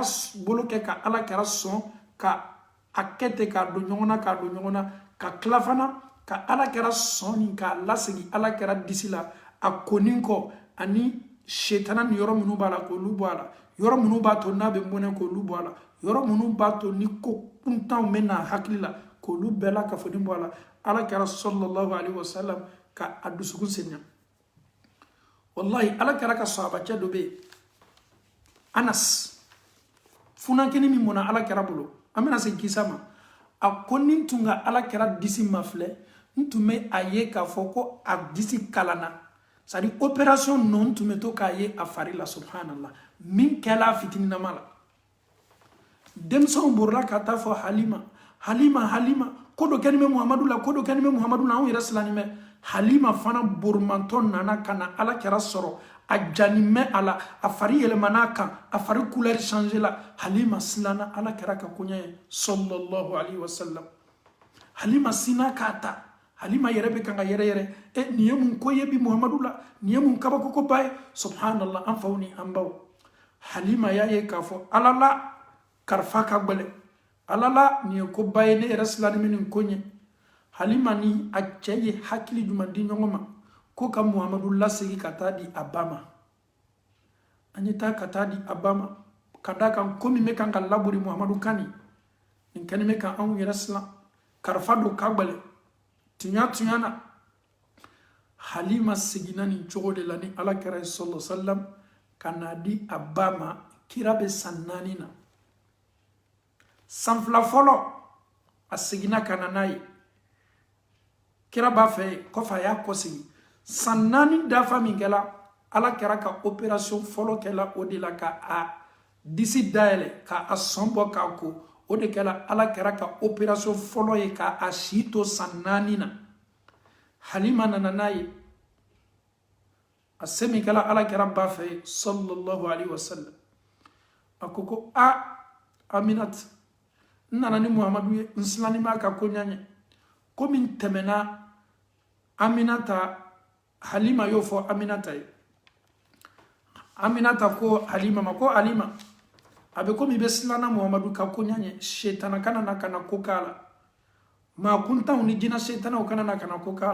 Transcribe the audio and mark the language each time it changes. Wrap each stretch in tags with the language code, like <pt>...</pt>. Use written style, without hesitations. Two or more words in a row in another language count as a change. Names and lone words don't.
<bm>ka a kɛ ten k'a don ɲɔgɔn na ka tila fana ka alakira sɔn nin k'a lasegi alakira disi la a konin kɔ ani setana ni yɔrɔ minnu b'a la k'olu bɔ a la yɔrɔ minnu b'a to n'a bɛ mɔnɛ k'olu bɔ a la yɔrɔ minnu b'a to ni ko kuntanw bɛ na hakili la k'olu bɛɛ la kafoni bɔ a la alakira</bm> <ar>صلى الله عليه وسلم</ar> <bm>ka a dusukun senya wallahi alakira ka sahabacɛ dɔ bɛ yen Anas funankɛni min mɔna alakira bolo an bɛna segin kisa ma a ko ni n tun ka alakira disi ma filɛ n tun bɛ a ye k'a fɔ ko a disi kalanna</bm> <fr>c'est à dire opération</fr> <bm>non tun bɛ to k'a ye a fari la subhanallah min kɛla a fitininama la denmisɛnw borila ka taa fɔ halima ko dɔ kɛnin bɛ muhamadu la anw yɛrɛ silannen bɛ halima fana borumantɔ nana ka na alakira sɔrɔ a janin bɛ a la a fari yɛlɛmana a kan a fari</bm> <fr>couleur changé</fr> <bm>la halima silanna alakira ka koɲɛ ye</bm> <ar>صلى الله عليه وسلم</ar> <bm>halima sina k'a ta halima yɛrɛ bɛ kan ka yɛrɛ nin ye mun ko ye bi muhamadu la nin ye mun kabako ba ye subhanallah an faw ni an baw halima y'a ye k'a fɔ ala la karifa ka gbɛlɛ ala la nin ye ko ba ye ne yɛrɛ silannen bɛ nin ko ɲɛ halima ni a cɛ ye hakili jumɛn di ɲɔgɔn ma ko ka muhamadu lasegi ka taa di a ba ma an ye taa ka taa di a ba ma ka da kan ko min bɛ kan ka labori muhamadu kan nin kɛnin bɛ kan anw yɛrɛ silan karifa don ka gbɛlɛ tuɲa na halima seginna nin cogo de la ni alakira ye</bm> <ar>صلى الله عليه وسلم</ar> <bm>ka n'a di a ba ma kira bɛ san 4 na san 2 fɔlɔ a seginna ka na n'a ye kira b'a fɛ kɔfɛ a y'a kɔsegi san 4 dafa min kɛla alakira ka opération fɔlɔ kɛla o de la ka a disi dayɛlɛ ka a sɔn bɔ k'a ko o de kɛla alakira ka opération fɔlɔ ye ka a si to san 4 na halima nana n'a ye a se min kɛla alakira ba fɛ</bm> <ar>صلى الله عليه وسلم</ar> <bm>a ko aminat nana ni muhammadu ye nsilani ma ka ko ɲaɲɛ komi tɛmɛna aminata halima y'o fɔ aminata ye aminata ko halima ma ko halima a bɛ komi i bɛ silana muhammadu ka ko ɲaɲɛ shetana kana na kana ko k'a la maa kuntanw ni jina shetanaw kana na kana ko k'a</bm>